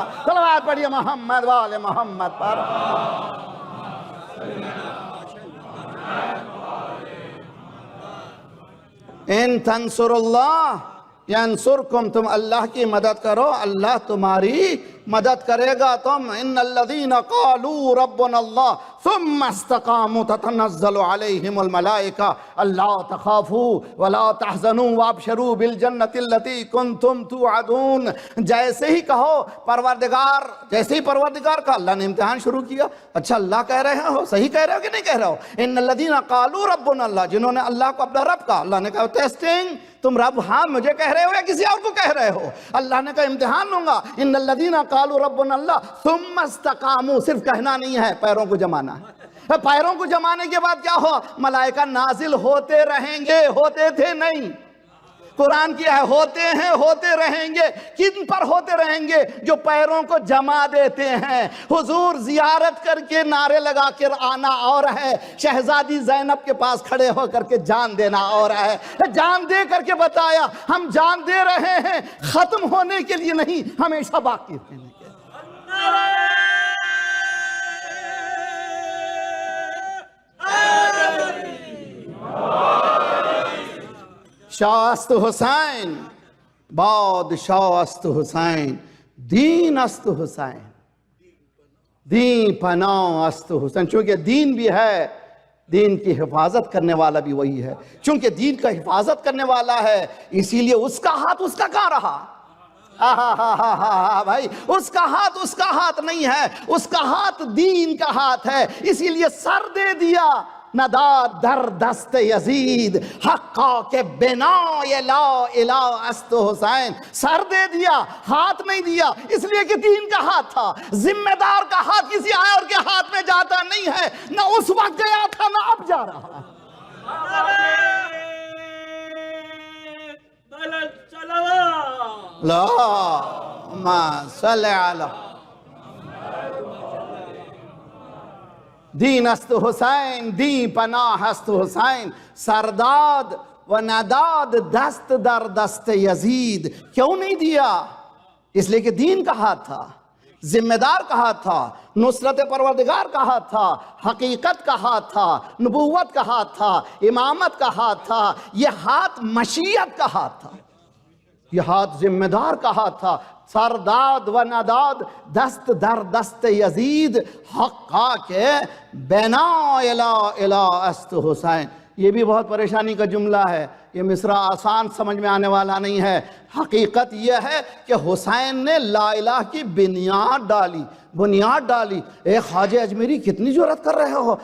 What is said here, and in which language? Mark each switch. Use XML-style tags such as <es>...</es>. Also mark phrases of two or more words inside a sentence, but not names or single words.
<ur>صلوات پڑھیے محمد وآل محمد پر.</ur> <ar>ان تنصر اللہ ینصرکم,</ar> <ur>تم اللہ کی مدد کرو اللہ تمہاری مدد کرے گا.</ur> <ar>تم ان الذین قالوا ربنا اللہ ثم استقاموا تتنزل علیہم الملائکہ الا تخافوا ولا تحزنوا وابشروا بالجنۃ التي کنتم توعدون.</ar> <ur>جیسے ہی پروردگار کا اللہ نے امتحان شروع کیا. اچھا اللہ کہہ رہے ہو, صحیح کہہ رہے ہو کہ نہیں کہہ رہے ہو؟</ur> <ar>ان الذین قالوا ربنا اللہ,</ar> <ur>جنہوں نے اللہ کو اپنا رب کہا. اللہ نے کہا ٹیسٹنگ, تم رب ہاں مجھے کہہ رہے ہو یا کسی اور کو کہہ رہے ہو؟ اللہ نے کہا امتحان لوں گا.</ur> <ar>ان الذین قالوا ربنا اللہ ثم استقاموا,</ar> <ur>صرف کہنا نہیں ہے, پیروں کو جمانا ہے. پیروں کو جمانے کے بعد کیا ہو؟ ملائکہ نازل ہوتے رہیں گے. ہوتے تھے نہیں, قرآن کیا ہے ہوتے رہیں گے. کن پر ہوتے رہیں گے؟ جو پیروں کو جما دیتے ہیں. حضور زیارت کر کے نعرے لگا کر آنا اور ہے, شہزادی زینب کے پاس کھڑے ہو کر کے جان دینا اور ہے. جان دے کر کے بتایا ہم جان دے رہے ہیں, ختم ہونے کے لیے نہیں, ہمیشہ باقی رہنے کے لیے.</ur> <fa>شاہ است حسین بادشاہ است حسین دین است حسین دین پناہ است حسین.</fa> <ur>چونکہ دین بھی ہے, دین کی حفاظت کرنے والا بھی وہی ہے. چونکہ دین کا حفاظت کرنے والا ہے اسی لیے اس کا ہاتھ اس کا کہاں رہا؟ بھائی اس کا ہاتھ نہیں ہے, اس کا ہاتھ دین کا ہاتھ ہے. اسی لیے سر دے دیا</ur> <fa>نداد در دست یزید حقا کے بنا لا الہ است حسین.</fa> <ur>سر دے دیا, ہاتھ نہیں دیا, اس لیے کہ دین کا ہاتھ تھا. ذمہ دار کا ہاتھ کسی اور کے ہاتھ میں جاتا نہیں ہے, نہ اس وقت گیا تھا نہ اب جا رہا.</ur> <ar>اللہم صلی علی</ar> <fa>دین است حسین دین پناہ است حسین. سرداد و نداد دست در دست یزید.</fa> <ur>کیوں نہیں دیا؟ اس لیے کہ دین کا ہاتھ تھا, ذمہ دار کا ہاتھ تھا, نصرت پروردگار کا ہاتھ تھا, حقیقت کا ہاتھ تھا, نبوت کا ہاتھ تھا, امامت کا ہاتھ تھا. یہ ہاتھ مشیت کا ہاتھ تھا, یہ ہاتھ ذمہ دار کا ہاتھ تھا.</ur> <fa>سرداد و نداد دست در دست یزید حقا کے بنا لا الہ است حسین.</fa> <ur>یہ بھی بہت پریشانی کا جملہ ہے, یہ مصرع آسان سمجھ میں آنے والا نہیں ہے. حقیقت یہ ہے کہ حسین نے لا الہ کی بنیاد ڈالی. اے خواجہ اجمیری کتنی جرأت کر رہے ہو؟</ur>